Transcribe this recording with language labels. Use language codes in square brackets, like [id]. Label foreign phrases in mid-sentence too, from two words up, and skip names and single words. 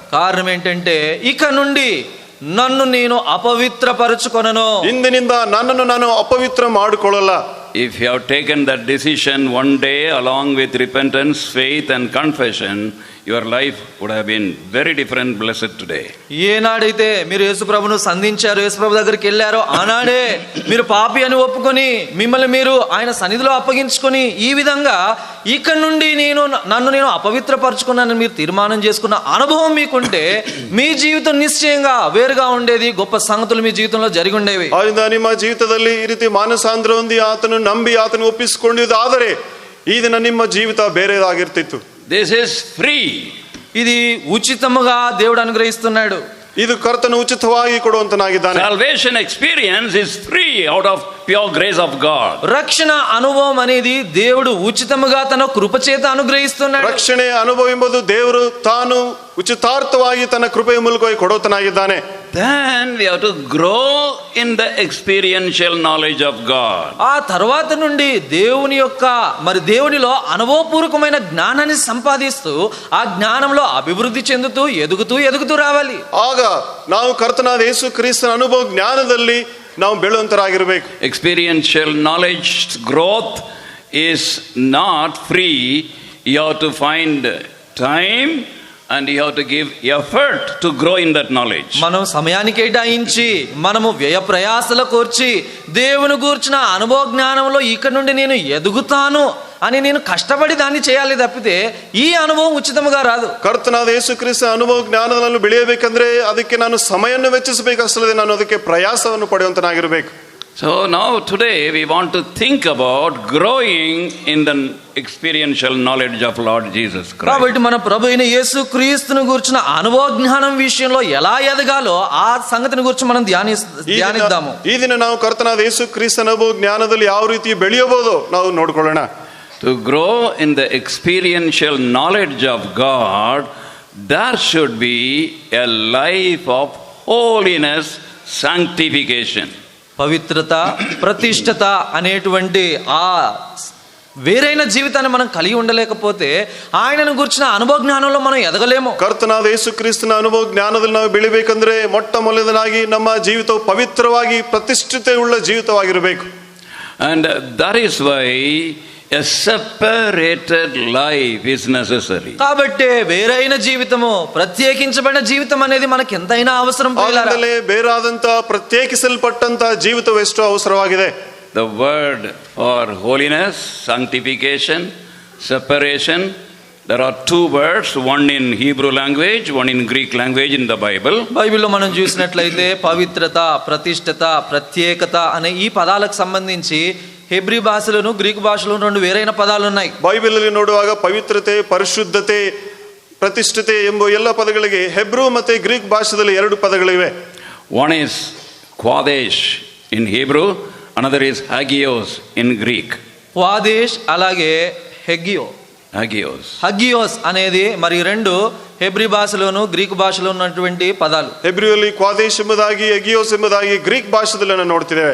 [te] కారణం ఏంటంటే ఇక నుండి నన్ను నేను అపవిత్రపరచుకొనను. [kn] ಇಂದಿನಿಂದ ನನ್ನನ್ನು ನಾನು ಅಪವಿತ್ರ ಮಾಡಿಕೊಳ್ಳಲ್ಲ. [en] If you have taken that decision one day along with repentance, faith and confession, your life would have been very different, blessed today. [te] ఏనాడైతే మీరు యేసుప్రభును సంధించారు, యేసుప్రభు దగ్గరికి వెళ్ళారో ఆనాడే మీరు పాపి అని ఒప్పుకొని మిమ్మల్ని మీరు ఆయన సన్నిధిలో అప్పగించుకొని ఈ విధంగా ఇక నుండి నన్ను నేను అపవిత్రపరచుకున్నానని మీరు తీర్మానం చేసుకున్న అనుభవం మీకుంటే మీ జీవితం నిశ్చయంగా వేరుగా ఉండేది, గొప్ప సంగతులు మీ జీవితంలో జరిగి ఉండేవి. [kn] ಆದ್ದರಿಂದ ನಿಮ್ಮ ಜೀವಿತದಲ್ಲಿ ಈ ರೀತಿ ಮಾನಸಾಂತರ ಹೊಂದಿ ಆತನು ನಂಬಿ ಆತನು ಒಪ್ಪಿಸಿಕೊಂಡಿದ್ದಾದರೆ ಈ ದಿನ ನಿಮ್ಮ ಜೀವಿತ ಬೇರೆದಾಗಿರ್ತಿತ್ತು. [en] This is free. [te] ఇది ఉచితముగా దేవుడు అనుగ్రహిస్తున్నాడు. [kn] ಇದು ಕರ್ತನು ಉಚಿತವಾಗಿ ಕೊಡುವಂತನಾಗಿದ್ದಾನೆ. [en] Salvation experience is free out of pure grace of God. [te] రక్షణ అనుభవం అనేది దేవుడు ఉచితముగా తన కృపచేత అనుగ్రహిస్తున్నాడు. [kn] ರಕ್ಷಣೆ ಅನುಭವ ಎಂಬುದು ದೇವರು ತಾನು ಉಚಿತಾರ್ಥವಾಗಿ ತನ್ನ ಕೃಪೆಯ ಮೂಲಕವಾಗಿ ಕೊಡುವಂತನಾಗಿದ್ದಾನೆ. [en] Then we have to grow in the experiential knowledge of God. [te] ఆ తర్వాత నుండి దేవునిలో అనుభవపూర్వకమైన జ్ఞానాన్ని సంపాదిస్తూ ఆ జ్ఞానంలో అభివృద్ధి చెందుతూ ఎదుగుతూ రావాలి. [kn] ಆಗ ನಾವು ಕರ್ತನಾದ ಯೇಸು ಕ್ರಿಸ್ತನ ಅನುಭವ ಜ್ಞಾನದಲ್ಲಿ ನಾವು ಬೆಳೆಯುವಂತರಾಗಿರಬೇಕು. [en] Experiential knowledge growth is not free. You have to find time and you have to give effort to grow in that knowledge. [te] మనం సమయాన్ని కేటాయించి మనము వ్యయ ప్రయాసల కోర్చి దేవుని గూర్చిన అనుభవ జ్ఞానంలో ఇక్కడ నుండి నేను ఎదుగుతాను అని నేను కష్టపడి దాన్ని చేయాలి తప్పితే ఈ అనుభవం ఉచితముగా రాదు. [kn] ಕರ್ತನಾದ ಯೇಸು ಕ್ರಿಸ್ತ ಅನುಭವ ಜ್ಞಾನದಲ್ಲಿ ಬೆಳೆಯಬೇಕಂದ್ರೆ ಅದಕ್ಕೆ ನಾನು ಸಮಯವನ್ನು ವೆಚ್ಚಿಸಬೇಕಷ್ಟೇ, ನಾನು ಅದಕ್ಕೆ ಪ್ರಯಾಸವನ್ನು ಪಡೆಯುವಂತನಾಗಿರಬೇಕು. [en] So now today we want to think about growing in the experiential knowledge of Lord Jesus Christ. [te] కాబట్టి మన ప్రభు అయిన యేసు క్రీస్తును గురించిన అనుభవ జ్ఞానం విషయంలో ఎలా ఎదగాలో ఆ సంగతిని గురించి మనం ధ్యానిద్దాము. [kn] ಈ ದಿನ ನಾವು ಕರ್ತನಾದ ಯೇಸು ಕ್ರಿಸ್ತ ಅನುಭವ ಜ್ಞಾನದಲ್ಲಿ ಯಾವ ರೀತಿ ಬೆಳೆಯಬಹುದು ನಾವು ನೋಡಿಕೊಳ್ಳೋಣ. [en] To grow in the experiential knowledge of God, there should be a life of holiness, sanctification. [te] పవిత్రత, ప్రతిష్టత అనేటువంటి ఆ వేరైన జీవితాన్ని మనం కలిగి ఉండలేకపోతే ఆయనను గురించిన అనుభవ జ్ఞానంలో మనం ఎదగలేము. [kn] ಕರ್ತನಾದ ಯೇಸು ಕ್ರಿಸ್ತನ ಅನುಭವ ಜ್ಞಾನದಲ್ಲಿ ನಾವು ಬೆಳಿಬೇಕಂದ್ರೆ ಮೊಟ್ಟ ಮೊದಲನೇದಾಗಿ ನಮ್ಮ ಜೀವಿತವು ಪವಿತ್ರವಾಗಿ ಪ್ರತಿಷ್ಠಿತೆ ಉಳ್ಳ ಜೀವಿತವಾಗಿರಬೇಕು. [en] And that is why a separated life is necessary. [te] కాబట్టి వేరైన జీవితము, ప్రత్యేకించబడిన జీవితం అనేది మనకి ఎంతైనా అవసరం. [kn] ಬೇರಾದಂತ ಪ್ರತ್ಯೇಕಿಸಲ್ಪಟ್ಟಂತ ಜೀವಿತವು ಎಷ್ಟು ಅವಸರವಾಗಿದೆ. [en] The word for holiness, sanctification, separation, there are two words, one in Hebrew language, one in Greek language in the Bible. [te] బైబిల్లో మనం చూసినట్లయితే పవిత్రత, ప్రతిష్టత, ప్రత్యేకత అనే ఈ పదాలకు సంబంధించి హెబ్రీ భాషలోను గ్రీక్ భాషలోను రెండు వేరైన పదాలు ఉన్నాయి. [kn] ಬೈಬಲ್ ಅಲ್ಲಿ ನೋಡುವಾಗ ಪವಿತ್ರತೆ, ಪರಿಶುದ್ಧತೆ, ಪ್ರತಿಷ್ಠತೆ ಎಂಬ ಎಲ್ಲ ಪದಗಳಿಗೆ ಹೆಬ್ರೂ ಮತ್ತೆ ಗ್ರೀಕ್ ಭಾಷೆಯಲ್ಲಿ ಎರಡು ಪದಗಳಿವೆ. [en] One is Qadesh in Hebrew, another is Hagios in Greek. [te] క్వాదేష్ అలాగే హగియోస్ అనేది మరి రెండు హెబ్రీ భాషలోను గ్రీక్ భాషలో ఉన్నటువంటి పదాలు. [kn] ಹೆಬ್ರಿಯಲ್ಲಿ ಕ್ವಾದೇಶ್ ಎಂಬುದಾಗಿ ಹೆಗಿಯೋಸ್ ಎಂಬುದಾಗಿ ಗ್ರೀಕ್ ಭಾಷೆಯಲ್ಲಿ ನಾವು ನೋಡ್ತಿದ್ದೇವೆ.